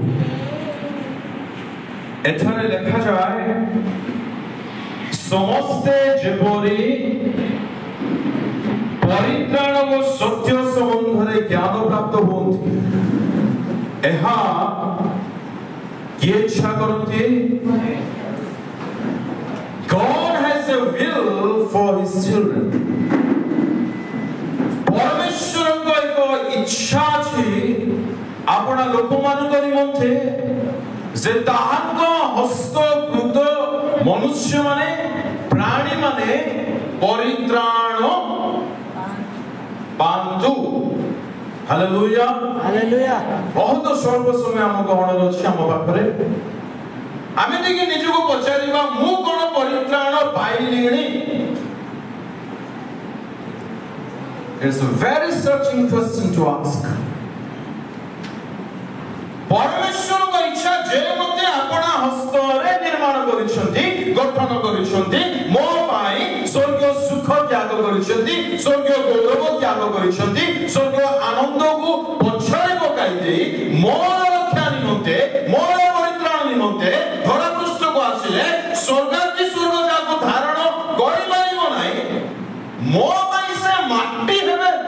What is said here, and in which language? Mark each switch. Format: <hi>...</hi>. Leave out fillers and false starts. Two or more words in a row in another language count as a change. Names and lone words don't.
<or>ଏଠାରେ ଲେଖାଯାଏ ସମସ୍ତେ ଯେପରି ପରିତ୍ରାଣ ଓ ସତ୍ୟ ସମ୍ବନ୍ଧରେ ଜ୍ଞାନ ପ୍ରାପ୍ତ ହୁଅନ୍ତି ଏହା କିଏ ଇଚ୍ଛା କରନ୍ତି?</or> <en>God has a will for his children.</en> <or>ପରମେଶ୍ୱରଙ୍କ ଏକ ଇଚ୍ଛା ଅଛି ଆପଣା ଲୋକମାନଙ୍କ ନିମନ୍ତେ ଯେ ତାହାଙ୍କ ହସ୍ତକୃତ ମନୁଷ୍ୟମାନେ ପ୍ରାଣୀମାନେ ପରିତ୍ରାଣ ପାଆନ୍ତୁ। ହାଲେଲୁୟା ହାଲେଲୁୟା। ବହୁତ ସ୍ୱଳ୍ପ ସମୟ ଆମ ଗହଣରେ ଅଛି ଆମ ପାଖରେ। ଆମେ ଟିକେ ନିଜକୁ ପଚାରିବା ମୁଁ କଣ ପରିତ୍ରାଣ ପାଇଲିଣି?</or> <en>It's a very searching question to ask.</en> <or>ପରମେଶ୍ୱରଙ୍କ ଇଚ୍ଛା ଯେ ମୋତେ ଆପଣା ହସ୍ତରେ ନିର୍ମାଣ କରିଛନ୍ତି, ଗଠନ କରିଛନ୍ତି, ମୋ ପାଇଁ ସ୍ୱର୍ଗୀୟ ସୁଖ ତ୍ୟାଗ କରିଛନ୍ତି, ସ୍ୱର୍ଗୀୟ ଗୌରବ ତ୍ୟାଗ କରିଛନ୍ତି, ସ୍ୱର୍ଗୀୟ ଆନନ୍ଦକୁ ପଛରେ ପକାଇ ଦେଇ ମୋର ରକ୍ଷା ନିମନ୍ତେ, ମୋର ପରିତ୍ରାଣ ନିମନ୍ତେ ଧରା ପୃଷ୍ଠକୁ ଆସିଲେ ସ୍ୱର୍ଗାଦୀ ସ୍ୱର୍ଗ ଯାହାକୁ ଧାରଣ କରିପାରିବ ନାହିଁ ମୋ ପାଇଁ ସେ ମାଟି ହେବେ।</or>